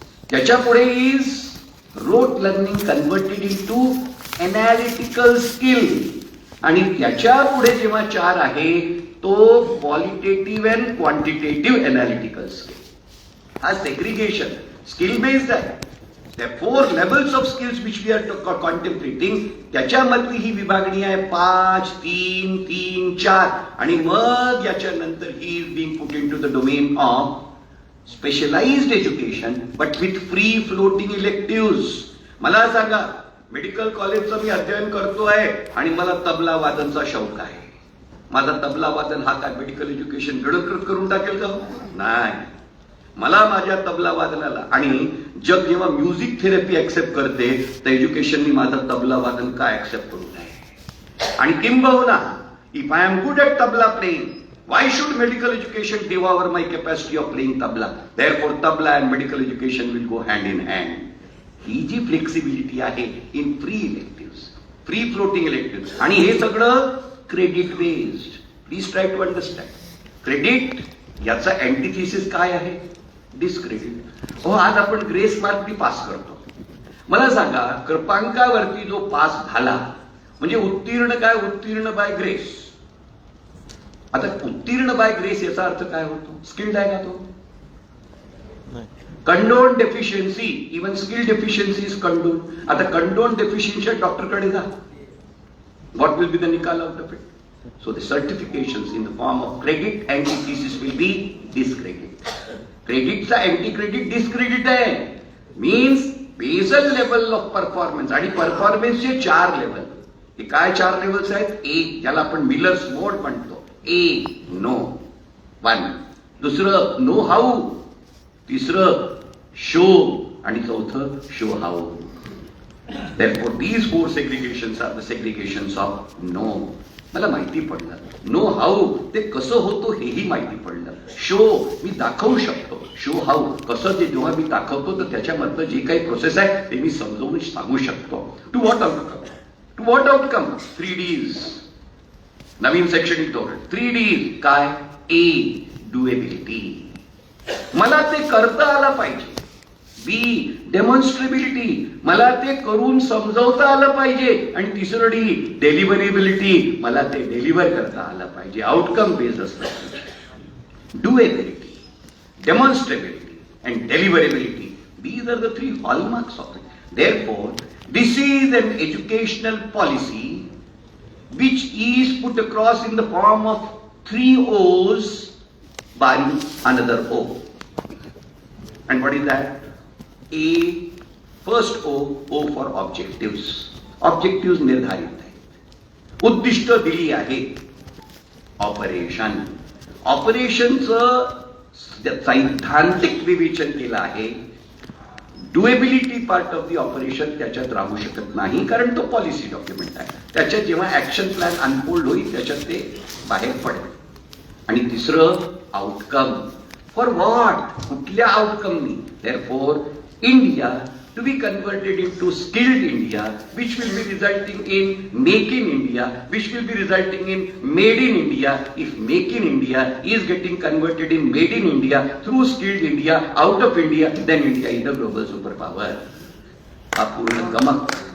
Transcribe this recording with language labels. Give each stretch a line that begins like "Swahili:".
Marathi: त्याच्या पुढे
English: Is rote learning converted into analytical skill.
Marathi: आणि त्याच्या पुढे जेव्हा 4 आहे तो
English: Qualitative and quantitative analytical skill.
Marathi: हा सेग्रिगेशन स्किल बेस्ड आहे.
English: त्या 4 levels of skills which we are contemplating,
Marathi: त्याच्यामधली ही विभागणी आहे
English: 5, 3, 3, 4. आणि मग याच्यानंतर ही is being put into the domain of specialised education but with free floating elective.
Marathi: मला सांगा, मेडिकल कॉलेजचं मी अध्ययन करतोय आणि मला तबला वादनचा शौक आहे. माझा तबला वादन हा काय मेडिकल एज्युकेशन गडकट करून टाकेल का? नाही. मला माझ्या तबला वादनाला, आणि जग जेव्हा म्युझिक थेरपी ऍक्सेप्ट करते तर एज्युकेशननी माझं तबला वादन काय ऍक्सेप्ट करू नये? आणि किंबहुना
English: If I am good at tabla playing, why should medical education devour my capacity of playing tabla? Therefore tabla and medical education will go hand in hand.
Marathi: He G flexibility आहे
English: in free elective, free floating elective,
Marathi: आणि हे सगळं
English: Credit based. Please try to understand.
Marathi: Credit याचा अँटिथेसिस काय आहे? Discredit. हो, आज आपण ग्रेस मार्कनी पास करतो. मला सांगा, कृपांकावरती जो पास झाला म्हणजे उत्तीर्ण काय? उत्तीर्ण
English: By grace.
Marathi: आता उत्तीर्ण बाय ग्रेस याचा अर्थ काय होतो? स्किल्ड आहे का तो?
English: Condone deficiency, even skill deficiency is condone.
Marathi: आता
English: condone deficiency
Marathi: डॉक्टरकडे जा.
English: What will be the निकाल out of it? So the certifications in the form of credit antithesis will be discredit. Credit चा anti-credit discredit आहे. Means basal level of performance.
Marathi: आणि परफॉर्मन्सचे 4 level. हे काय 4 levels आहेत? एक ज्याला आपण मिलर्स मोड म्हणतो. ए नो 1, दुसरं नो हाऊ, तिसरं शो, आणि चौथं show how.
English: Therefore these 4 segregations are the segregations of no.
Marathi: मला माहिती पडलं.
English: know how
Marathi: ते कसं होतो हेही माहिती पडलं. शो मी दाखवू शकतो. शो हाऊ कसं ते जेव्हा मी दाखवतो तर त्याच्यामधलं जे काही प्रोसेस आहे ते मी समजावून सांगू शकतो.
English: To what outcome? To what outcome? 3 Ds.
Marathi: Naveen section येतो.
English: 3 Ds काय?
Marathi: ए डुएबिलिटी, मला ते करता आलं पाहिजे. बी डेमॉन्स्ट्रेबिलिटी, मला ते करून समजवता आलं पाहिजे. आणि तिसरं डी डेलिव्हरेबिलिटी, मला ते डेलिव्हर करता आलं पाहिजे. आउटकम बेस्ड असतं.
English: Doability, demonstrability and deliverability, these are the 3 hallmarks of it. Therefore this is an educational policy which is put across in the form of 3 O's barring another O. And what is that? A, first O for objectives.
Marathi: Objectives निर्धारित आहेत. उद्दिष्ट दिली आहे. Operation, ऑपरेशनचं सैद्धांतिक विवेचन केलं आहे.
English: doability part of the operation
Marathi: त्याच्यात राहू शकत नाही, कारण तो पॉलिसी डॉक्युमेंट आहे. त्याच्यात जेव्हा
English: action plan unfold
Marathi: होईल त्याच्यात ते बाहेर पडेल. आणि तिसरं आउटकम.
English: For what?
Marathi: कुठल्या आउटकमनी?
English: Therefore India to be converted into skilled India, which will be resulting in make in India, which will be resulting in made in India. If make in India is getting converted in made in India through skilled India out of India, then India is the global superpower. Apurna gamak.